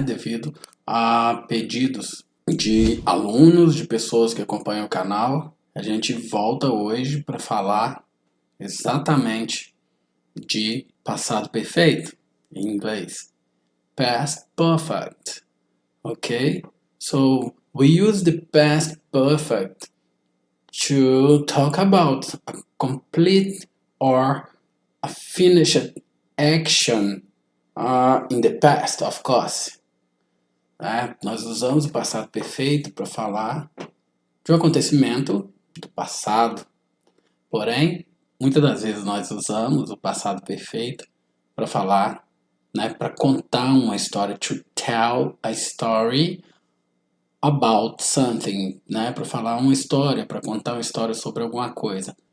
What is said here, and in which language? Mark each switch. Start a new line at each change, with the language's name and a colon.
Portuguese: Devido a pedidos de alunos, de pessoas que acompanham o canal. A gente volta hoje para falar exatamente de passado perfeito em inglês.
English: Past perfect. Okay? So we use the past perfect to talk about a complete or a finished action in the past, of course.
Portuguese: Nós usamos o passado perfeito para falar de um acontecimento do passado. Porém, muitas das vezes nós usamos o passado perfeito para falar, para contar uma história,
English: to tell a story about something,
Portuguese: para falar uma história, para contar uma história sobre alguma coisa.